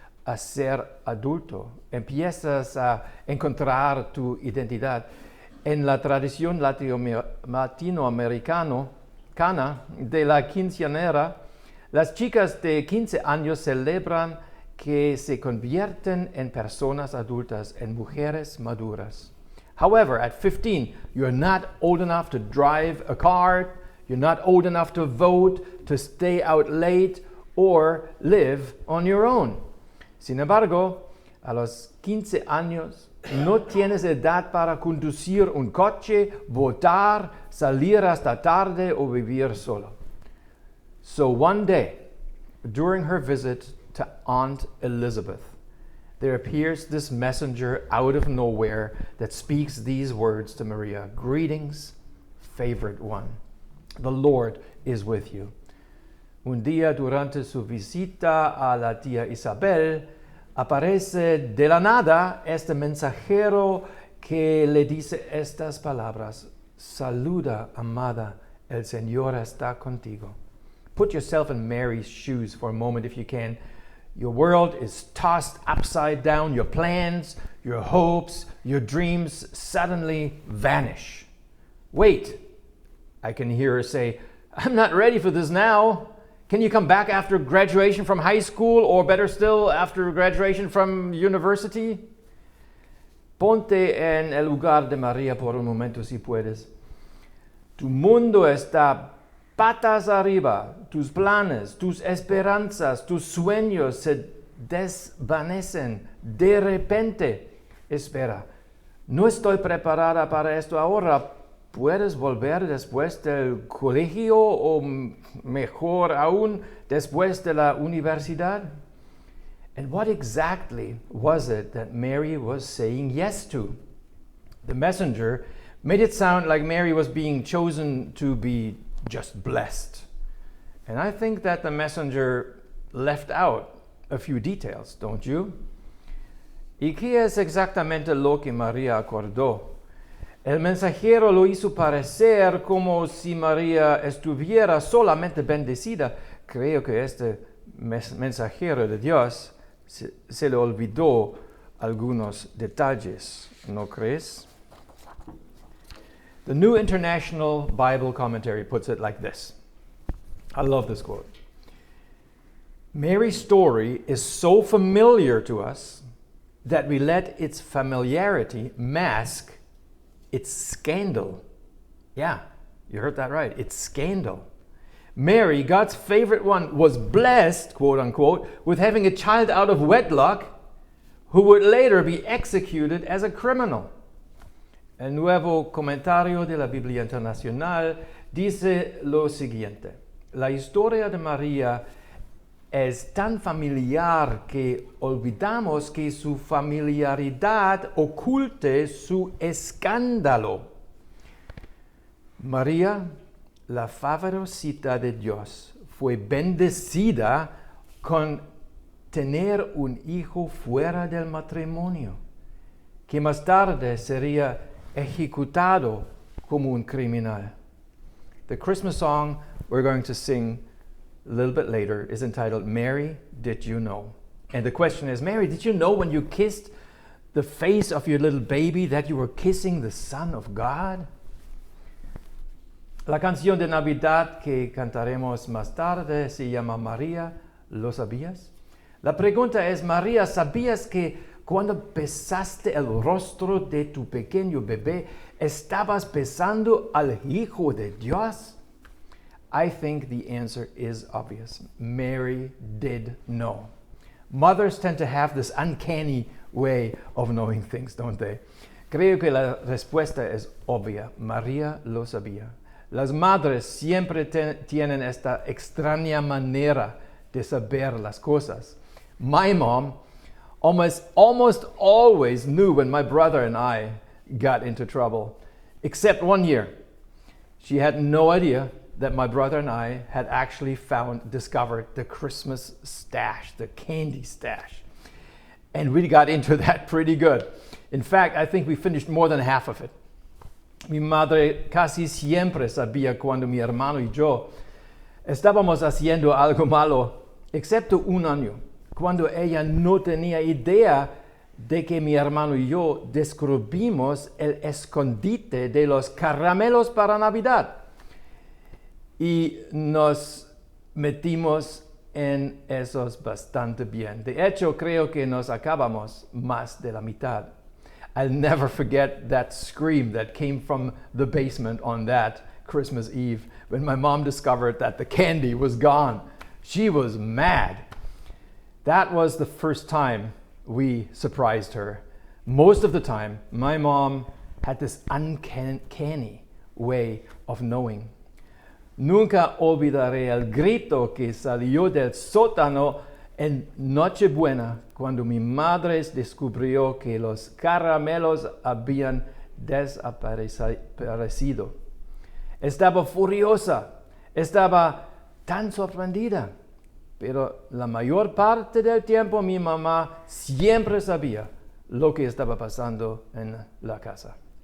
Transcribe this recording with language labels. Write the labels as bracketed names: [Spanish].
[Spanish] a ser adulto, empiezas a encontrar tu identidad. En la tradición latinoamericana de la quinceañera, las chicas de 15 años celebran que se convierten en personas adultas, en mujeres maduras. [English] However, at 15, you're not old enough to drive a car, you're not old enough to vote, to stay out late, or live on your own. [Spanish] Sin embargo, a los 15 años, no tienes edad para conducir un coche, votar, salir hasta tarde o vivir solo. [English] So one day, during her visit to Aunt Elizabeth, there appears this messenger out of nowhere that speaks these words to Maria. Greetings, favorite one. The Lord is with you. [Spanish] Un día durante su visita a la tía Isabel, aparece de la nada este mensajero que le dice estas palabras. Saluda, amada, el Señor está contigo. [English] Put yourself in Mary's shoes for a moment if you can. Your world is tossed upside down. Your plans, your hopes, your dreams suddenly vanish. Wait, I can hear her say, I'm not ready for this now. Can you come back after graduation from high school, or better still, after graduation from university? [Spanish] Ponte en el lugar de María por un momento si puedes. Tu mundo está patas arriba, tus planes, tus esperanzas, tus sueños se desvanecen de repente. Espera, no estoy preparada para esto ahora. ¿Puedes volver después del colegio o mejor aún después de la universidad? [English] And what exactly was it that Mary was saying yes to? The messenger made it sound like Mary was being chosen to be just blessed. And I think that the messenger left out a few details, don't you? [Spanish] ¿Y qué es exactamente lo que María acordó? El mensajero lo hizo parecer como si María estuviera solamente bendecida. Creo que este mensajero de Dios se le olvidó algunos detalles, ¿no crees? [English] The New International Bible Commentary puts it like this. I love this quote. Mary's story is so familiar to us that we let its familiarity mask its scandal. Yeah, you heard that right. It's scandal. Mary, God's favorite one, was blessed, quote unquote, with having a child out of wedlock who would later be executed as a criminal. [Spanish] El nuevo comentario de la Biblia Internacional dice lo siguiente. La historia de María es tan familiar que olvidamos que su familiaridad oculte su escándalo. María, la favorita de Dios, fue bendecida con tener un hijo fuera del matrimonio, que más tarde sería ejecutado como un criminal. [English] The Christmas song we're going to sing a little bit later is entitled, Mary, Did You Know? And the question is, Mary, did you know when you kissed the face of your little baby that you were kissing the Son of God? [Spanish] La canción de Navidad que cantaremos más tarde se llama María, ¿lo sabías? La pregunta es, María, ¿sabías que cuando besaste el rostro de tu pequeño bebé, estabas besando al Hijo de Dios? [English] I think the answer is obvious. Mary did know. Mothers tend to have this uncanny way of knowing things, don't they? [Spanish] Creo que la respuesta es obvia. María lo sabía. Las madres siempre tienen esta extraña manera de saber las cosas. [English] My mom almost always knew when my brother and I got into trouble, except one year. She had no idea that my brother and I had actually discovered the Christmas stash, the candy stash. And we got into that pretty good. In fact, I think we finished more than half of it. [Spanish] Mi madre casi siempre sabía cuando mi hermano y yo estábamos haciendo algo malo, excepto un año, cuando ella no tenía idea de que mi hermano y yo descubrimos el escondite de los caramelos para Navidad y nos metimos en esos bastante bien. De hecho, creo que nos acabamos más de la mitad. [English] I'll never forget that scream that came from the basement on that Christmas Eve when my mom discovered that the candy was gone. She was mad. That was the first time we surprised her. Most of the time, my mom had this uncanny way of knowing. [Spanish] Nunca olvidaré el grito que salió del sótano en Nochebuena cuando mi madre descubrió que los caramelos habían desaparecido. Estaba furiosa, estaba tan sorprendida, pero la mayor parte del tiempo mi mamá siempre sabía lo que estaba pasando en la casa.